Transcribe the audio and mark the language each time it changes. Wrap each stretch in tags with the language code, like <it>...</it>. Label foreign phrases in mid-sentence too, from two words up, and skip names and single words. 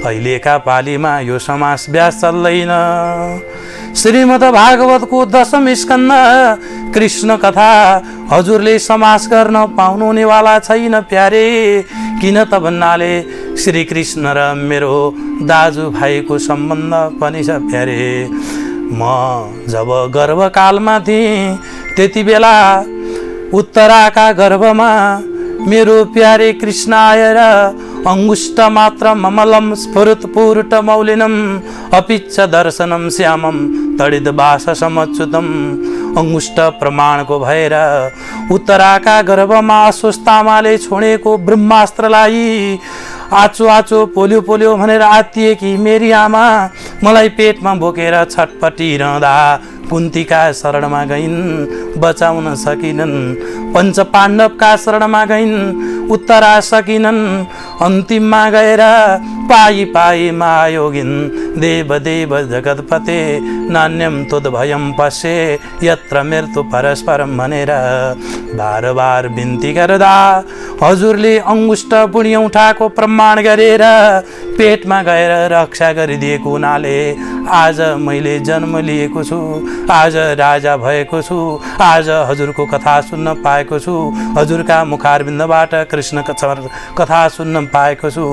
<ne>अहिलेका पालीमा यो समास अभ्यास चल्दैन। श्रीमद् भागवतको दशम स्कन्ध कृष्ण कथा हजुरले समास गर्न पाउनुहुनेवाला छैन प्यारे। किन त भन्नाले श्री कृष्ण र मेरो दाजुभाइको सम्बन्ध पनि छ प्यारे। म जब गर्भकालमा थिएँ त्यति बेला उत्तराका गर्भमा मेरो प्यारे कृष्ण आएर</ne> <sa>अंगुष्ठ मात्र ममलम स्फुरत पूर्ट मौलिनम अपिच्छ दर्शनम श्यामम तडित बास समच्युतम।</sa> <ne>अंगुष्ठ प्रमाणको भएर उत्तराका गर्भमा अस्वस्थामाले छोडेको ब्रह्मास्त्रलाई आचो आचो पोल्यो पोल्यो भनेर आत्तिएकी मेरी आमा मलाई पेटमा बोकेर छटपटिरहँदा कुन्तीका शरणमा गइन्, बचाउन सकिनन्। पञ्च पाण्डवका शरणमा गइन्, उत्तरा सकिनन्। अन्तिममा गएर</ne> <sa>पाई पाई महायोगिन देव देव जगतपते नान्यम तुदभयम पश्ये यत्र मृत्यु परस्परम</sa> <ne>भनेर बार बार बिन्ती गर्दा हजुरले अंगुष्ठ बुढी औँठाको प्रमाण गरेर पेटमा गएर रक्षा गरिदिएको हुनाले आज मैले जन्म लिएको छु, आज राजा भएको छु, आज हजुरको कथा सुन्न पाएको छु, हजुरका मुखारबिन्दबाट कृष्ण कथा सुन्न पाएको छु।</ne>